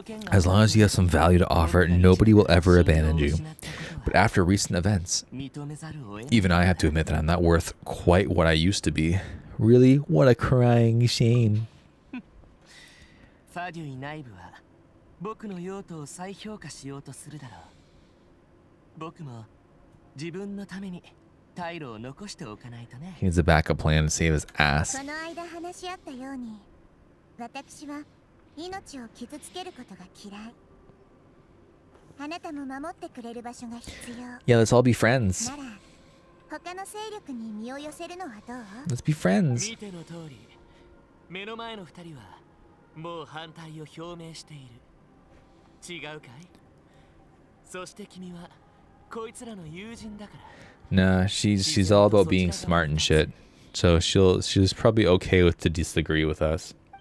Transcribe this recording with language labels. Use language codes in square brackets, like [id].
[en] As long as you have some value to offer, nobody will ever abandon you. But after recent events, even I have to admit that I'm not worth quite what I used to be. Really, what a crying shame. [ja] ファデュイ内部は僕の用途を再評価しようとするだろう。僕も自分のために退路を残しておかないとね。 [en] He needs a backup plan to save his ass. [ja] この間話し合ったように、私は命を傷つけることが嫌い。あなたも守ってくれる場所が必要。 [en] Yeah, let's all be friends. [ja] なら、他の勢力に身を寄せるのはどう？ [en] Let's be friends. [ja] 見ての通り、目の前の二人はもう反対を表明している。違うかい？そして君はこいつらの友人だから。 [en] Nah, she's all about being smart and shit. So she's probably okay with to disagree with us.